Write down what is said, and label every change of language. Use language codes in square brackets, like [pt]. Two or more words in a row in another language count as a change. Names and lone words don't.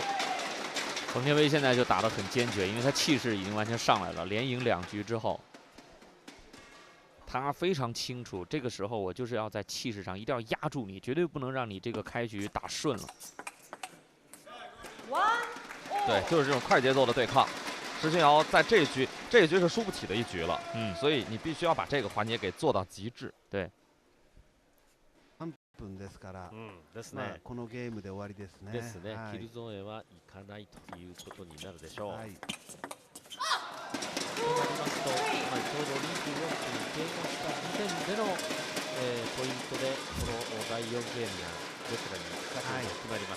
[zh] 冯天薇现在就打得很坚决，因为他气势已经完全上来了，连赢2局之后，他非常清楚，这个时候我就是要在气势上一定要压住你，绝对不能让你这个开局打顺了。对，就是这种快节奏的对抗。石俊瑶在这一局是输不起的一局了，所以你必须要把这个环节给做到极致。对。 [ja] 分ですから、ですね。このゲームで終わりですね。ですね。キルゾーンへはいかないということになるでしょう。はい。となりますと、ちょうど24分経過した時点での、ポイントでこの第4ゲームがどちらに勝つか決まります。